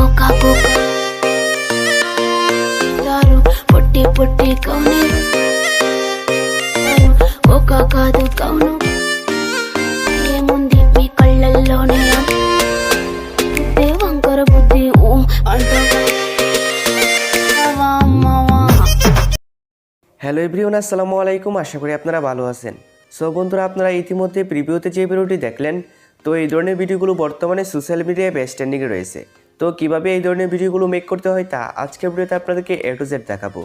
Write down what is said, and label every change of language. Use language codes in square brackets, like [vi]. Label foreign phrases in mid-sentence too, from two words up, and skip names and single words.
[te] పొట్టి పొట్టి కౌనే ఒక కాదు కౌను ఏముంది మీ కళ్ళల్లోనే వంకర బుద్ధి [en] hello everyone, [ar] السلام عليكم. [bn] আশা করি আপনারা ভালো আছেন। সো বন্ধুরা, আপনারা ইতিমধ্যে প্রিভিউতে যে ভিডিওটি দেখলেন, তো এই ধরনের ভিডিওগুলো বর্তমানে [en] social media best trending [bn] রয়েছে। তো কিভাবে এই ধরনের ভিডিওগুলো মেক করতে হয় তা আজকের ভিডিওতে আপনাদেরকে [en] A to Z [bn] দেখাবো।